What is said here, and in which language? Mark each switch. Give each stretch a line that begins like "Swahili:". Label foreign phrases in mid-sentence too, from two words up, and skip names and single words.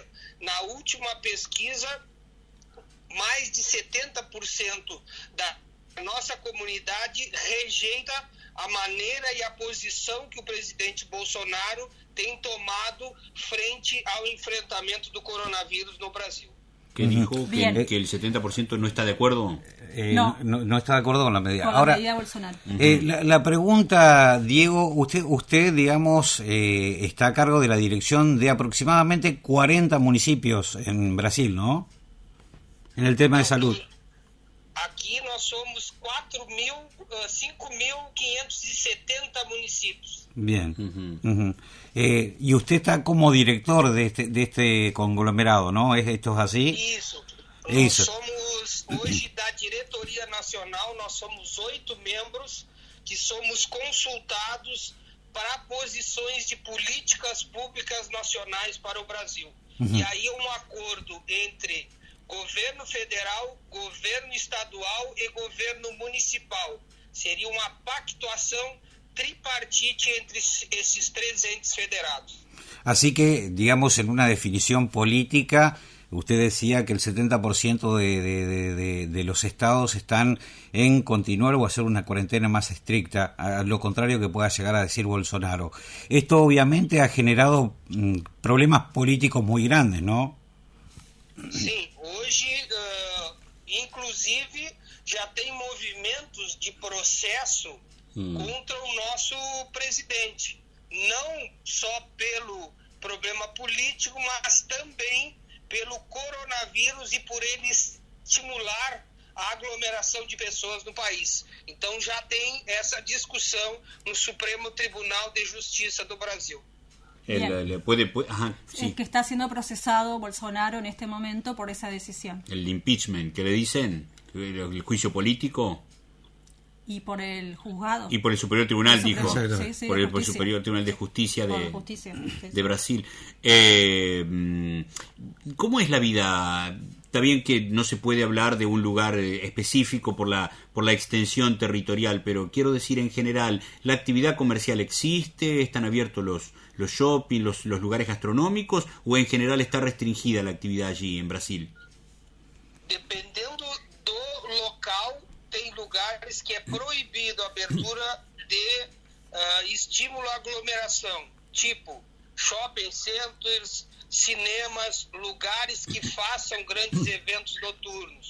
Portuguese: Na última pesquisa, mais de 70% da nossa comunidade rejeita a maneira e a posição que o presidente Bolsonaro tem tomado frente ao enfrentamento do coronavírus no Brasil.
Spanish: ¿Qué dijo? ¿Que el 70% no está de acuerdo? No está de acuerdo con la medida. Con Ahora, la medida Bolsonaro. La pregunta, Diego, usted digamos, está a cargo de la dirección de aproximadamente 40 municipios en Brasil, ¿no? En el tema de salud.
Portuguese: Aqui nós somos 5.570 municipios.
Spanish: Bien. Y usted está como director de este conglomerado, ¿no? ¿Esto es así?
Portuguese: Isso. Nós somos, hoje, da diretoria nacional, nós somos 8 membros que somos consultados para posições de políticas públicas nacionais para o Brasil. E aí é um acordo entre governo federal, governo estadual e governo municipal. Seria uma pactuação tripartite entre esses 3 entes federados.
Spanish: Así que, digamos, en una definición política, usted decía que el 70% de los estados están en continuar o hacer una cuarentena más estricta, a lo contrario que pueda llegar a decir Bolsonaro. Esto obviamente ha generado problemas políticos muy grandes, ¿no?
Portuguese: Sim, hoje, inclusive, já tem movimentos de processo contra o nosso presidente. Não só pelo problema político, mas também pelo coronavírus e por ele estimular a aglomeração de pessoas no país. Então já tem essa discussão no Supremo Tribunal de Justiça do Brasil.
Spanish: Es que está siendo procesado Bolsonaro en este momento por esa decisión. El impeachment, ¿qué le dicen? El juicio político. Y por el juzgado. Y por el Superior Tribunal, dijo. Sí, por el Superior Tribunal de Justicia de Brasil. ¿Cómo es la vida? Está bien que no se puede hablar de un lugar específico por la extensión territorial, pero quiero decir en general, ¿la actividad comercial existe? ¿Están abiertos los shopping, los lugares gastronómicos? ¿O en general está restringida la actividad allí en Brasil?
Portuguese: Dependendo do local, tem lugares que é proibido a abertura de estímulo à aglomeração, tipo shopping centers, cinemas, lugares que façam grandes eventos noturnos.